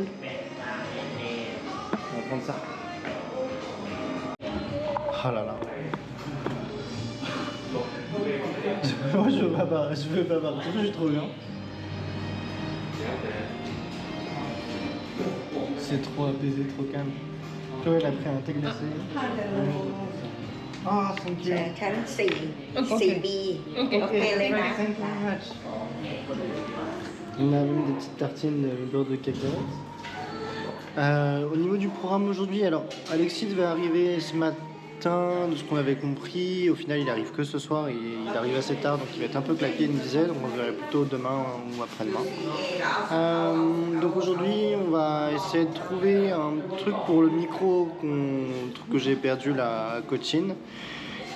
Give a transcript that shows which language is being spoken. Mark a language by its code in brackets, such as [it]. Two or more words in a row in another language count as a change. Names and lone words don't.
[fr] On va prendre ça. Oh là là. Moi je veux pas partir, je suis trop bien. C'est trop apaisé, trop calme. Chloé elle a pris un thé glacé. Ah, 5 [th] ชั้น 4 4B โอเคเลยนะ [en] Thank you very much. [fr] On a même des petites tartines de beurre de cacahuète. Au niveau du programme aujourd'hui, alors Alexis devait arriver ce matin, de ce qu'on avait compris. Au final, il arrive que ce soir. Il arrive assez tard, donc il va être un peu claqué, il me disait. Donc on verra plutôt demain ou après-demain. Donc aujourd'hui, on va essayer de trouver un truc pour le micro que j'ai perdu là à Cochin.